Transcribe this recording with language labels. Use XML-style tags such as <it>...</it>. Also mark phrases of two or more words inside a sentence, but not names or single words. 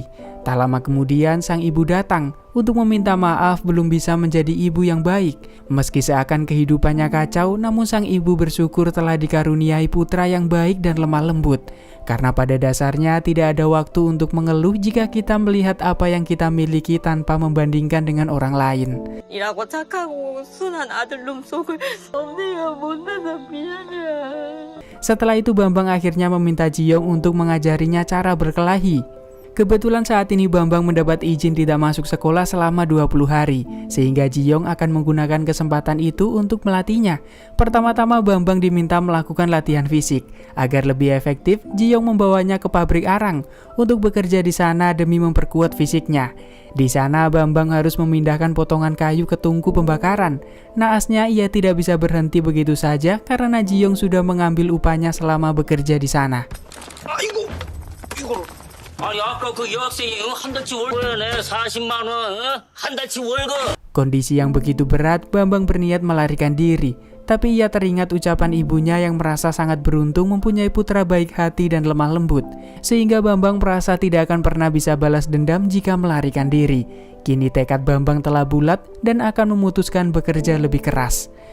<id>Tak lama kemudian, sang ibu datang untuk meminta maaf belum bisa menjadi ibu yang baik. Meski seakan kehidupannya kacau, namun sang ibu bersyukur telah dikaruniai putra yang baik dan lemah lembut. Karena pada dasarnya tidak ada waktu untuk mengeluh jika kita melihat apa yang kita miliki tanpa membandingkan dengan orang lain.</id> <ko>이라고 착하고 순한 아들 놈 속을 엄내가 못나서 미안해.</ko> <id>Setelah itu Bambang akhirnya meminta Ji-young untuk mengajarinya cara berkelahi. Kebetulan saat ini Bambang mendapat izin tidak masuk sekolah selama 20 hari, sehingga Ji-young akan menggunakan kesempatan itu untuk melatihnya. Pertama-tama Bambang diminta melakukan latihan fisik. Agar lebih efektif, Ji-young membawanya ke pabrik arang untuk bekerja di sana demi memperkuat fisiknya. Di sana Bambang harus memindahkan potongan kayu ke tungku pembakaran. Naasnya ia tidak bisa berhenti begitu saja karena Ji-young sudah mengambil upahnya selama bekerja di sana.</id> <ko>아니 아까 그 여학생이 한 달치 월급에 40만 원, 한 달치 월급.</ko> <id>Kondisi yang begitu berat, Bambang berniat melarikan diri. Tapi ia teringat ucapan ibunya yang merasa sangat beruntung mempunyai putra baik hati dan lemah lembut. Sehingga Bambang merasa tidak akan pernah bisa balas dendam jika melarikan diri. Kini tekad Bambang telah bulat dan akan memutuskan bekerja lebih keras.</id>